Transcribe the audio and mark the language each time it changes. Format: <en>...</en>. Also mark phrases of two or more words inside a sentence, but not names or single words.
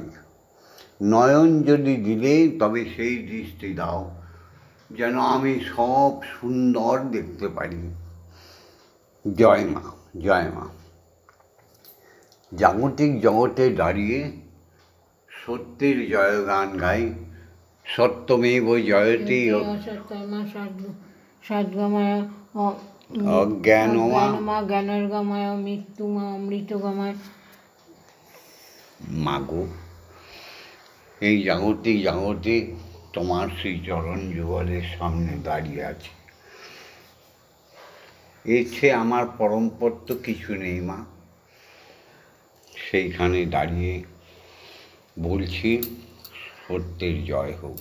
<bn>নয়ন যদি দিলে তবে সেই দৃষ্টি দাও যেন আমি সব সুন্দর দেখতে পারি। জয় মা, জয় মা। জাগতিক জগতে দাঁড়িয়ে সত্যের জয়গান গাই।</bn> <sa>সত্যমেব জয়তে সদ্গময় অজ্ঞানমা জ্ঞানর্গময় মৃত্যুমা অমৃতগময়।</sa> <bn>মাগো, এই জাগতিক জগতে তোমার সেই চরণ যুগলের সামনে দাঁড়িয়ে আছে। এর চেয়ে আমার পরমপদ তো কিছু নেই মা। সেইখানে দাঁড়িয়ে বলছি সত্যের জয় হোক।</bn>